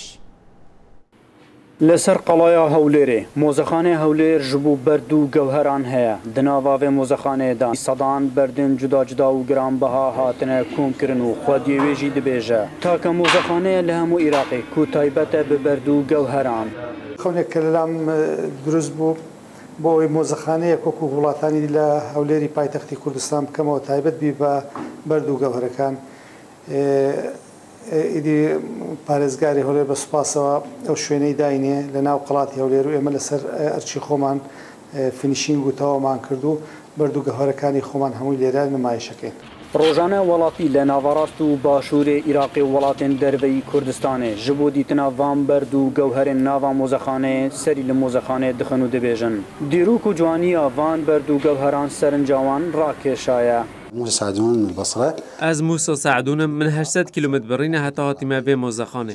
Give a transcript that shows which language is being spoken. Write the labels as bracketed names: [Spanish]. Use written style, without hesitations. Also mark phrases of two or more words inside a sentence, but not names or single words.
[Kurdish] Li ser qalaya hewlêrê mozexanê hewlêr ji bo berd û gewheran heye. Di nava vê mozexanê de sedan berdên cuda cuda û giranbiha hatine komkirin û xwediyê wê jî dibêje. Take mozexanê li hemû Iraqê ku taybet e bi berd û gewheran. [Central Kurdish] خونێک کە لەلام دروست بوو بۆ ئەوەی مۆزەخانەیەک وەکو وڵاتانی لە هەولێری پایتەختی کوردستان بکەمەوە تایبەت بی بە بەرد و گەوهرەکان. ئیدی پارێزگاری هەولێر بە سوپاسەوە ئەو شوێنەی داینێ لە ناو قڵاتی هەولێر و ئێمە لەسەر ئەرچی خۆمان فینیشینگ و تەواومان کرد و بەرد و گەوهرەکانی خۆمان هەمووی لێرە نمایشەکەین. [Kurdish] Rojane welatî li navarast û başûrê Iraqê welatên derveyî Kurdistanê ji bo dîtina van berd û gewherên nava mozexaneyê serî li mozexanê dixin û dibêjin. Dîrok û ciwaniya van berd û gewheran serincawan rakêşaye. Ez Musa Saedûnim min 800 kilometr birîne heta hatîme vê mozexanê.